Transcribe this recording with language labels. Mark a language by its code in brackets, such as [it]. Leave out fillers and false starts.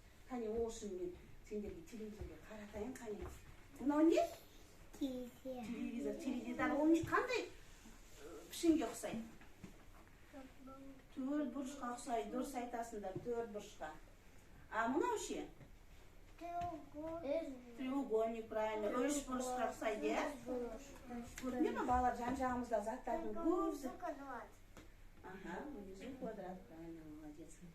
[kk] Қане, осы мен сендерге телевизорға қаратайын, қане. Мынау не? Телевизор. Теледидар ол қандай пішінге ұқсайды? Төртбұрышқа ұқсайды, дұрыс айтасыңдар, төртбұрышқа. А мынау ше? [ru] Треугольник, правильно. [kk] Үш бұрышқа ұқсайды, иә? Көріне ме балалар жан-жағымызда заттардың көбісі? [ru] Ага, внизу квадрат, правильно, молодец.